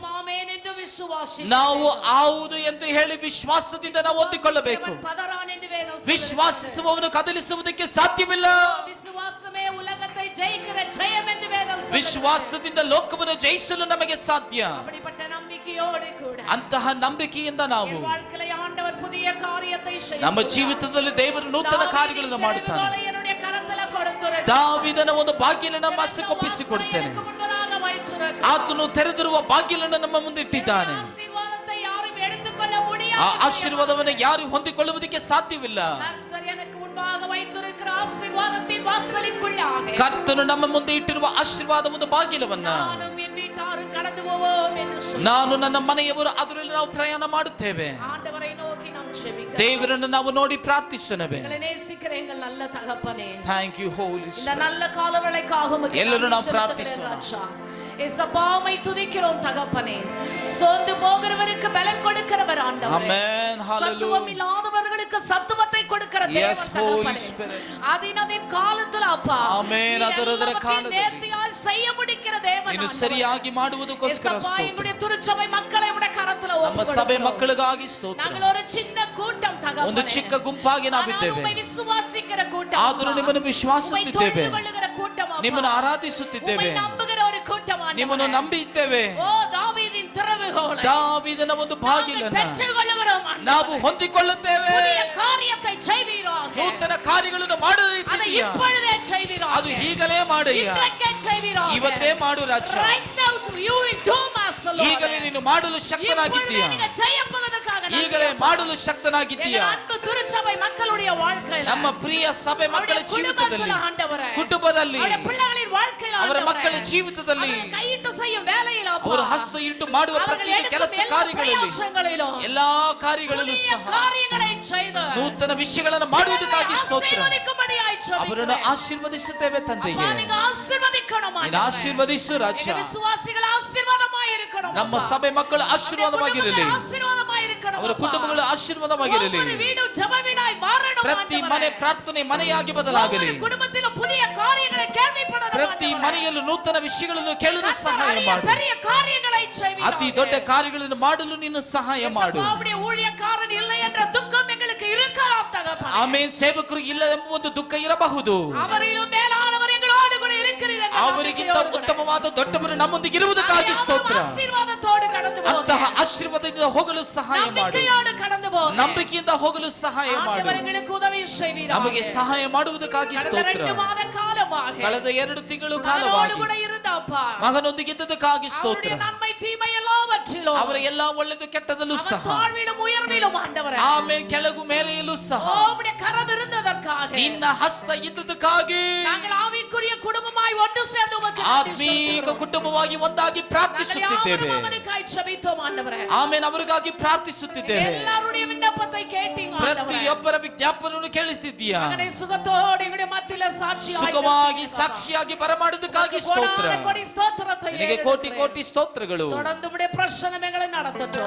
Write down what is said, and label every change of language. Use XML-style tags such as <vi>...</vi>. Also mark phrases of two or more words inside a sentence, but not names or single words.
<kn>ನಾವು ಹೌದು ಎಂದು ಹೇಳಿ ವಿಶ್ವಾಸದಿಂದ ನಾವು ಹೊಂದಿಕೊಳ್ಳಬೇಕು. ವಿಶ್ವಾಸಿಸುವವನು ಕದಲಿಸುವುದಕ್ಕೆ ಸಾಧ್ಯವಿಲ್ಲ. ವಿಶ್ವಾಸದಿಂದ ಲೋಕವನ್ನು ಜಯಿಸಲು ನಮಗೆ ಸಾಧ್ಯ.</kn> <ta>நம்பிக்கையோடு கூட</ta> <kn>ಅಂತಹ ನಂಬಿಕೆಯಿಂದ ನಾವು</kn> <ta>என் வாழ்க்கையில ஆண்டவர் புதிய காரியத்தை செய்ய</ta> <kn>ನಮ್ಮ ಜೀವಿತದಲ್ಲಿ ದೇವರು ನೂತನ ಕಾರ್ಯಗಳನ್ನು ಮಾಡುತ್ತಾನೆ.</kn> <ta>என்னுடைய கரத்துல கொடுத்துரு</ta> <kn>ದಾವೀದನ ಒಂದು ಬಾಗಿಲನ್ನು ನಮ್ಮ ಹಸ್ತಕ್ಕೆ ಒಪ್ಪಿಸಿಕೊಡುತ್ತೇನೆ.</kn> <ta>முன்பதாக வைத்துரு</ta> <kn>ಆತನು ತೆರೆದಿರುವ ಬಾಗಿಲನ್ನು ನಮ್ಮ ಮುಂದೆ ಇಟ್ಟಿದ್ದಾನೆ.</kn> <ta>ஆசீರ್ವಾதத்தை யாரும் எடுத்துக்கொள்ள முடியாது.</ta> <kn>ಆ ಆಶೀರ್ವಾದವನ್ನು ಯಾರು ಹೊಂದಿಕೊಳ್ಳುವುದಕ್ಕೆ ಸಾಧ್ಯವಿಲ್ಲ.</kn> <ta>கர்த்தர் எனக்கு முன்பாக வைத்திருக்கிற ஆசீர்வாதத்தின் வாசலுக்குள்ளாக</ta> <kn>ಕರ್ತನು ನಮ್ಮ ಮುಂದೆ ಇಟ್ಟಿರುವ ಆಶೀರ್ವಾದ ಒಂದು ಬಾಗಿಲವನ್ನ</kn> <ta>நானும் என் வீட்டாரும் கடந்து போவோம் என்று சொல்லி</ta> <kn>ನಾನು ನನ್ನ ಮನೆಯವರು ಅದರಲ್ಲಿ ನಾವು ಪ್ರಯಾಣ ಮಾಡುತ್ತೇವೆ.</kn> <ta>ஆண்டவரை நோக்கி நாம் ஜெபிக்கிறோம்.</ta> <kn>ದೇವರನ್ನು ನಾವು ನೋಡಿ ಪ್ರಾರ್ಥಿಸೋಣವೇ.</kn> <ta>எங்களை நேசிக்கிற எங்கள் நல்ல தகப்பனே,</ta> <en>thank you holy</en> <ta>இந்த நல்ல காலவேளைக்காக உமக்கு</ta> <kn>ಎಲ್ಲರೂ</kn> <ta>நன்றி</ta> <kn>ನಾವು</kn> <ta>செலுத்துகிறேன்</ta> <kn>ಪ್ರಾರ್ಥಿಸೋಣ.</kn> <ta>ராஜா. ஏசப்பா உம்மை துதிக்கிறோம் தகப்பனே. சோர்ந்து போகிறவருக்கு பலன் கொடுக்கிறவர் ஆண்டவரே.</ta> <en>Amen. Hallelujah.</en> <ta>சத்துவம் இல்லாதவர்களுக்கு சத்துவத்தை கொடுக்கிற</ta> <en>Yes,</en> <ta>தேவன்</ta> <en>Holy</en> <ta>தகப்பனே.</ta> <en>Spirit.</en> <ta>அதினதின் காலத்துல அப்பா</ta> <en>Amen.</en> <ta>நீர்</ta> <kn>ಅದರದರ</kn> <ta>எல்லாவற்றையும்</ta> <kn>ಕಾಲದಲ್ಲಿ</kn> <ta>நேர்த்தியாய் செய்ய முடிக்கிற தேவன்</ta> <kn>ಇನ್ನು</kn> <ta>ஆண்டவரೇ.</ta> <kn>ಸರಿಯಾಗಿ ಮಾಡುವುದಕ್ಕೋಸ್ಕರ</kn> <ta>ஏசப்பா</ta> <kn>ಸ್ತೋತ್ರ.</kn> <ta>எங்களுடைய திருச்சபை மக்களை உடைய கரத்துல</ta> <kn>ನಮ್ಮ ಸಭೆ</kn> <ta>ஒப்புக்கொடுக்கிறோம்.</ta> <kn>ಮಕ್ಕಳಿಗಾಗಿ ಸ್ತೋತ್ರ.</kn> <ta>நாங்கள் ஒரு சின்ன கூட்டம் தகப்பனே.</ta> <kn>ಒಂದು ಚಿಕ್ಕ ಗುಂಪಾಗಿ</kn> <ta>ஆனால்</ta> <kn>ನಾವಿದ್ದೇವೆ.</kn> <ta>உம்மை விசுவாசிக்கிற கூட்டம்.</ta> <kn>ಆದರೂ</kn> <ta>அப்பா.</ta> <kn>ನಿಮ್ಮನ್ನು</kn> <ta>உம்மை</ta> <kn>ವಿಶ್ವಾಸಿಸುತ್ತಿದ್ದೇವೆ,</kn> <ta>தொழுது கொள்ளுகிற கூட்டம் அப்பா.</ta> <kn>ನಿಮ್ಮನ್ನು</kn> <ta>உம்மை</ta> <kn>ಆರಾಧಿಸುತ್ತಿದ್ದೇವೆ,</kn> <ta>நம்புகிற ஒரு கூட்டம் ஆண்டவரே.</ta> <kn>ನಿಮ್ಮನ್ನು ನಂಬಿದ್ದೇವೆ.</kn> <ta>ஓ தாவீதின் திறவுகோலை</ta> <kn>ದಾವೀದನ ಒಂದು ಬಾಗಿಲನ್ನು</kn> <ta>பெற்றுக்கொள்ளுகிறோம் ஆண்டவரೇ.</ta> <kn>ನಾವು ಹೊಂದಿಕೊಳ್ಳುತ್ತೇವೆ.</kn> <ta>புதிய காரியத்தை செய்வீராக.</ta> <kn>ನೂತನ ಕಾರ್ಯಗಳನ್ನು</kn> <ta>அதை</ta> <kn>ಮಾಡುತ್ತಿದ್ದೀಯ,</kn> <ta>இப்பொழுதே செய்வீராக.</ta> <kn>ಅದು ಈಗಲೇ ಮಾಡಯ್ಯ,</kn> <ta>இன்றைக்கே செய்வீராக.</ta> <kn>ಇವತ್ತೇ ಮಾಡು ರಾಜ.</kn> <en>Right now you will do, Master Lord.</en> <kn>ಈಗಲೇ ನೀನು ಮಾಡಲು ಶಕ್ತನಾಗಿದ್ದೀಯ,</kn> <ta>இப்பொழுதே நீங்க செய்யப்போவதற்காக நன்றி.</ta> <kn>ಈಗಲೇ ಮಾಡಲು ಶಕ್ತನಾಗಿದ್ದೀಯ.</kn> <ta>எங்கள் அன்பு திருச்சபை மக்களுடைய வாழ்க்கையில</ta> <kn>ನಮ್ಮ ಪ್ರಿಯ ಸಭೆ ಮಕ್ಕಳ</kn> <ta>அவருடைய</ta> <kn>ಜೀವಿತದಲ್ಲಿ,</kn> <ta>குடும்பத்துல ஆண்டவரே.</ta> <kn>ಕುಟುಂಬದಲ್ಲಿ,</kn> <ta>அவருடைய பிள்ளைகளின் வாழ்க்கையில</ta> <kn>ಅವರ</kn> <ta>ஆண்டவரே.</ta> <kn>ಮಕ್ಕಳ ಜೀವಿತದಲ್ಲಿ,</kn> <ta>அவர்கள் கையிட்டு செய்யும் வேலையில அப்பா.</ta> <kn>ಅವರು ಹಸ್ತ ಇಟ್ಟು ಮಾಡುವ</kn> <ta>அவர்கள்</ta> <kn>ಪ್ರತಿ</kn> <ta>எடுக்கும்</ta> <kn>ಕೆಲಸ</kn> <ta>எல்லா</ta> <kn>ಕಾರ್ಯಗಳಲ್ಲಿ,</kn> <ta>ಪ್ರಯಾಸங்களிலும்</ta> <kn>ಎಲ್ಲಾ ಕಾರ್ಯಗಳಲ್ಲೂ</kn> <ta>புதிய</ta> <kn>ಸಹ</kn> <ta>காரியங்களை செய்து</ta> <kn>ನೂತನ ವಿಷಯಗಳನ್ನು ಮಾಡುವುದಕ್ಕಾಗಿ ಸ್ತೋತ್ರ.</kn> <ta>ஆசீர்வதிக்கும்படியாய்</ta> <kn>ಅವರನ್ನು</kn> <ta>ஜெபிக்கிறேன்.</ta> <kn>ಆಶೀರ್ವದಿಸುತ್ತೇವೆ ತಂದೆಗೆ.</kn> <ta>அப்பா, நீங்க ஆசீர்வதிக்கணும்</ta> <kn>ನೀನು</kn> <ta>ஆண்டவரே.</ta> <kn>ಆಶೀರ್ವದಿಸು ರಾಜ.</kn> <ta>எங்க விசுவாசிகள் ஆசீர்வாதமாய் இருக்கணும்</ta> <kn>ನಮ್ಮ</kn> <ta>அப்பா.</ta> <kn>ಸಭೆ ಮಕ್ಕಳು ಆಶೀರ್ವಾದವಾಗಿರಲಿ,</kn> <ta>அவருடைய ஆசீர்வாதமாய் இருக்கணும்</ta> <kn>ಅವರ</kn> <ta>அப்பா.</ta> <kn>ಕುಟುಂಬಗಳು ಆಶೀರ್ವಾದವಾಗಿರಲಿ,</kn> <ta>ஒவ்வொரு வீடும் ஜெப வீடாய் மாறணும்</ta> <kn>ಪ್ರತಿ</kn> <ta>ஆண்டவரே.</ta> <kn>ಮನೆ ಪ್ರಾರ್ಥನೆ ಮನೆಯಾಗಿ ಬದಲಾಗಲಿ,</kn> <ta>ஒவ்வொரு குடும்பத்திலும் புதிய காரியங்களை கேள்விப்படணும்</ta> <kn>ಪ್ರತಿ</kn> <ta>ஆண்டவரே.</ta> <kn>ಮನೆಯಲ್ಲೂ ನೂತನ ವಿಷಯಗಳನ್ನು ಕೇಳಲು</kn> <ta>கர்த்தர்</ta> <kn>ಸಹಾಯ</kn> <ta>அரிய</ta> <kn>ಮಾಡು.</kn> <ta>பெரிய காரியங்களை செய்வீராக.</ta> <kn>ಅತಿ ದೊಡ್ಡ ಕಾರ್ಯಗಳನ್ನು ಮಾಡಲು ನೀನು ಸಹಾಯ ಮಾಡು.</kn> <ta>இயேசுப்பா, உம்முடைய ஊழியக்காரன் இல்லை என்ற துக்கம் எங்களுக்கு இருக்கலாம் தகப்பனே.</ta> <kn>ಆಮೇಲೆ ಸೇವಕರು ಇಲ್ಲ ಎಂಬ ಒಂದು ದುಃಖ ಇರಬಹುದು,</kn> <ta>அவரிலும் மேலானவர் எங்களோடு கூட இருக்கிறீர் என்ற</ta> <kn>ಅವರಿಗಿಂತ</kn> <ta>நம்பிக்கையோடு கூட.</ta> <kn>ಉತ್ತಮವಾದ ದೊಡ್ಡವರು ನಮ್ಮೊಂದಿಗೆ ಇರುವುದಕ್ಕಾಗಿ ಸ್ತೋತ್ರ.</kn> <ta>ஆசீರ್ವಾದத்தோடு கடந்து</ta> <kn>ಅಂತಹ</kn> <ta>போக.</ta> <kn>ಆಶೀರ್ವಾದದಿಂದ ಹೋಗಲು ಸಹಾಯ ಮಾಡು,</kn> <ta>நம்பிக்கையோடு கடந்து போக.</ta> <kn>ನಂಬಿಕೆಯಿಂದ ಹೋಗಲು ಸಹಾಯ ಮಾಡು.</kn> <ta>ஆண்டவர் எங்களுக்கு உதவி செய்வீராக.</ta> <kn>ನಮಗೆ ಸಹಾಯ ಮಾಡುವುದಕ್ಕಾಗಿ</kn> <ta>கடந்த</ta> <kn>ಸ್ತೋತ್ರ.</kn> <ta>2 மாத காலமாக</ta> <kn>ಕಳೆದ 2 ತಿಂಗಳು</kn> <ta>மகனோடு</ta> <kn>ಕಾಲವಾಗಿ</kn> <ta>கூட இருந்த அப்பா.</ta> <kn>ಮಗನೊಂದಿಗೆ ಇದ್ದದಕ್ಕಾಗಿ ಸ್ತೋತ್ರ.</kn> <ta>அவருடைய நன்மை தீமை எல்லாவற்றிலும்</ta> <kn>ಅವರ ಎಲ್ಲಾ ಒಳ್ಳೆದು ಕೆಟ್ಟದಲ್ಲೂ</kn> <ta>அவர்</ta> <kn>ಸಹ,</kn> <ta>தாழ்விலும் உயர்விலும் ஆண்டவரೇ.</ta> <kn>ಆಮೇಲೆ ಕೆಳಗು ಮೇಲೆಯಲ್ಲೂ ಸಹ</kn> <ta>உம்முடைய கரம் இருந்ததற்காக</ta> <kn>ನಿನ್ನ ಹಸ್ತ ಇದ್ದದಕ್ಕಾಗಿ</kn> <ta>நாங்கள் ஆவிக்குரிய குடும்பமாய் ஒன்று சேர்ந்து உமக்கு நன்றி</ta> <kn>ಆತ್ಮೀಕ</kn> <ta>செலுத்துகிறோம்.</ta> <kn>ಕುಟುಂಬವಾಗಿ ಒಂದಾಗಿ</kn> <ta>நாங்கள்</ta> <kn>ಪ್ರಾರ್ಥಿಸುತ್ತಿದ್ದೇವೆ.</kn> <ta>யாவரும் அவருக்காய் ஜெபித்தோம் ஆண்டவரே.</ta> <kn>ಆಮೇಲೆ ಅವರಿಗಾಗಿ ಪ್ರಾರ್ಥಿಸುತ್ತಿದ್ದೇವೆ.</kn> <ta>எல்லாருடைய விண்ணப்பத்தை கேட்டீங்க ஆண்டவரೇ.</ta> <kn>ಪ್ರತಿಯೊಬ್ಬರ ವಿಜ್ಞಾಪನೆಯನ್ನು ಕೇಳಿಸಿದ್ದೀಯಾ.</kn> <ta>மகனை சுகத்தோடு எங்களுடைய மத்தியில சாட்சியாய்</ta> <kn>ಸುಖವಾಗಿ ಸಾಕ್ಷಿಯಾಗಿ ಬರಮಾಡುವುದಕ್ಕಾಗಿ ಸ್ತೋತ್ರ.</kn> <ta>கோடான கோடி ஸ்தோத்திரத்தை</ta> <kn>ನಿನಗೆ ಕೋಟಿ ಕೋಟಿ ಸ್ತೋತ್ರಗಳು.</kn> <ta>தொடர்ந்து உம்முடைய பிரசன்னங்களை நடத்தட்டும்.</ta>